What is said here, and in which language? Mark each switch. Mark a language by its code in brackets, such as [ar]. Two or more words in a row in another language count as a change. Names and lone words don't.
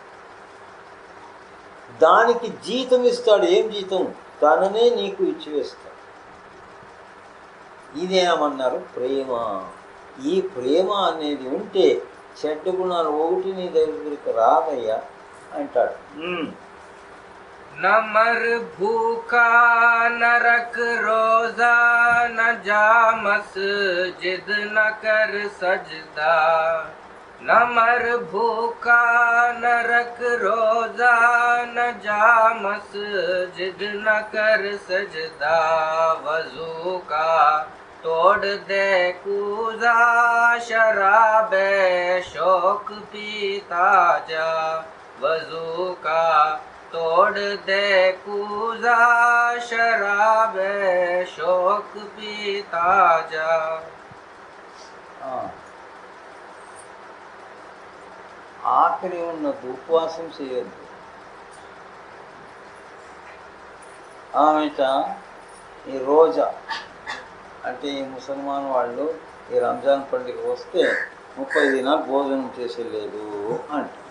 [te] దానికి జీతం ఇస్తాడు. ఏం జీతం? తననే నీకు ఇచ్చివేస్తాడు. ఇదేమన్నారు? ప్రేమ. ఈ ప్రేమ అనేది ఉంటే చెడ్డ గుణాలు ఒకటి నీ దగ్గరికి రాదయ్యా అంటాడు. [hi] न मर भूखा न रख रोजा, न जा मस्जिद न कर सजदा। न मर भूखा न रख रोजा, न जा मस्जिद न कर सजदा। वजू का तोड़ दे कूजा, शराबे शौक पीता जा। वजू का तोड़ दे कूजा, शराब शौक पीता जा। [te] ఆఖరి ఉన్నది ఉపవాసం చేయొద్దు. ఆమెట ఈ రోజా అంటే ఈ ముసల్మాన్ వాళ్ళు ఈ రంజాన్ పండుగ వస్తే 30 దినాలు భోజనం చేసేలేదు అంట.